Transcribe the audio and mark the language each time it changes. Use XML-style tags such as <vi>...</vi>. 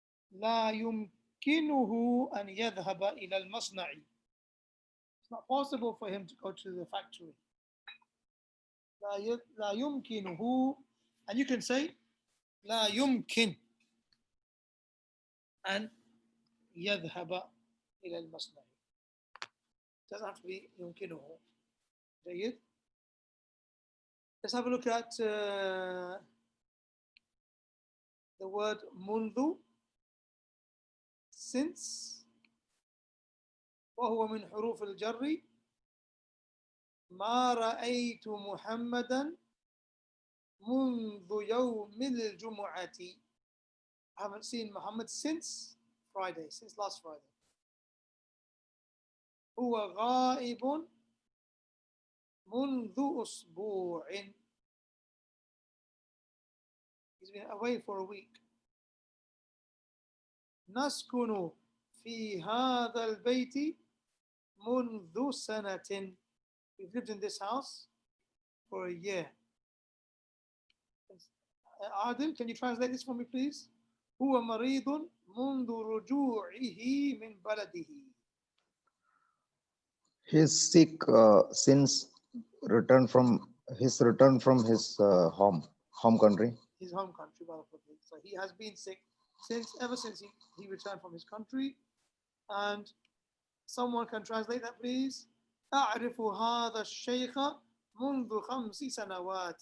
<ar>لا يمكنه أن يذهب إلى المصنع.</ar> <en>It's not possible for him to go to the factory.</en> <ar>لا يمكنه,</ar> <en>and you can say</en> <ar>لا يمكن أن يذهب إلى المصنع.</ar> <en>It doesn't have to be يمكنه.</en> <ar>جيد.</ar> <en>Let's have a look at the word منذ.</en> <ar>Since وهو من حروف الجر ما رأيت محمدا منذ يوم الجمعة.</ar> <en>I haven't seen Muhammad since Friday, since last Friday.</en> <ar>هو غائب منذ أسبوع.</ar> <en>He's been away for a week.</en> <ar>نسكن في هذا البيت منذ سنة.</ar> <en>We've lived in this house for a year. Adil, can you translate this for me, please?</en> <ar>هو مريض منذ رجوعه من بلده.</ar> <en>He is sick since return from his home country. His home country. So he has been sick ever since he returned from his country. And someone can translate that, please.</en> <ar>أعرف هذا الشيخ منذ 5 سنوات.</ar>